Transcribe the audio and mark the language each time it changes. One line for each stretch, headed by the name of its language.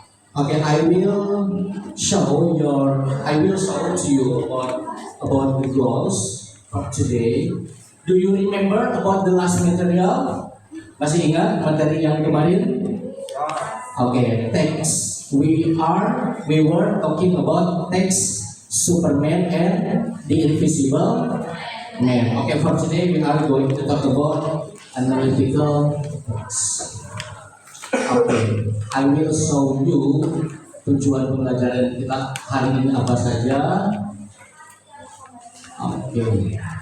English: Okay, I will show to you about the goals of today. Do you remember about the last material?
Indonesian: Masih ingat materi yang kemarin?
English: Okay, text. We were talking about text, Superman and the Invisible Man. Okay, for today we are going to talk about analytical text. Okay, I will show you
Indonesian: tujuan pembelajaran kita hari ini apa saja.
English: Okay.